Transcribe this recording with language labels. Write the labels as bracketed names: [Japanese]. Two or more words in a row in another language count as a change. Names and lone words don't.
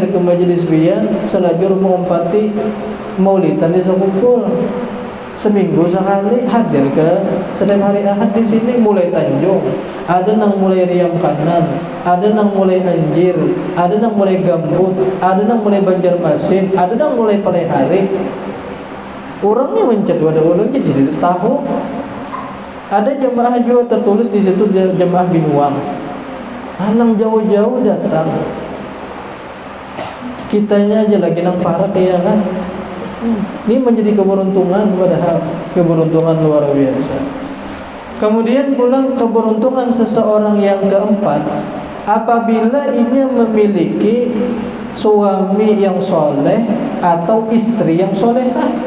[Banjar] ke majelis pian selajur mengompati maulidan di Sakungkul seminggu sekali hadir ke setiap hari Ahad di sini mulai Tanjung ada nang mulai Riam Kanan ada nang mulai Anjir ada nang mulai Gambut ada nang mulai Banjarmasin ada nang mulai Palehari orangnya mencet wadah ulun jadi tahu ada jemaah juga tertulis di situ jemaah Binuang. Anang jauh-jauh datang. Kitanya aja lagi nang parak ya kan. [Indonesian] Ini menjadi keberuntungan padahal keberuntungan luar biasa. Kemudian pulang keberuntungan seseorang yang keempat apabila ia memiliki suami yang soleh atau istri yang solehah.